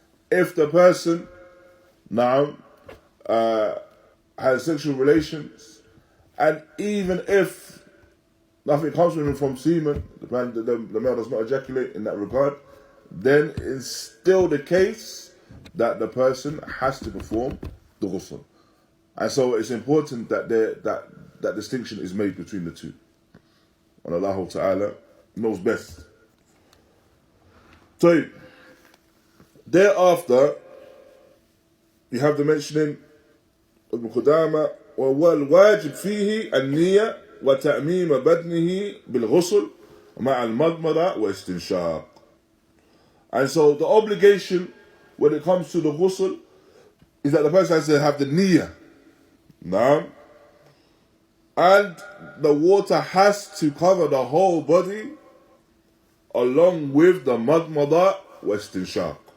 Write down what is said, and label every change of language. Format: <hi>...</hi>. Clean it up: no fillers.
<en>If the person now has sexual relations, and even if nothing comes from him from semen, the male does not ejaculate in that regard, then it's still the case that the person has to perform the ghusl. And so it's important that that distinction is made between the two. And Allah Ta'ala knows best. So, thereafter, you have the mentioning of Qudāmah,</en> <ar>وَالْوَاجِبْ فِيهِ النِّيَّةِ وَتَأْمِيمَ بَدْنِهِ بِالْغُسْلِ مَعَ الْمَضْمَضَةِ وَاسْتِنْشَاقِ.</ar> <en>And so the obligation when it comes to the ghusl is that the person has to have the niyyah. Now, and the water has to cover the whole body along with the madmada wa istinshaq.</en>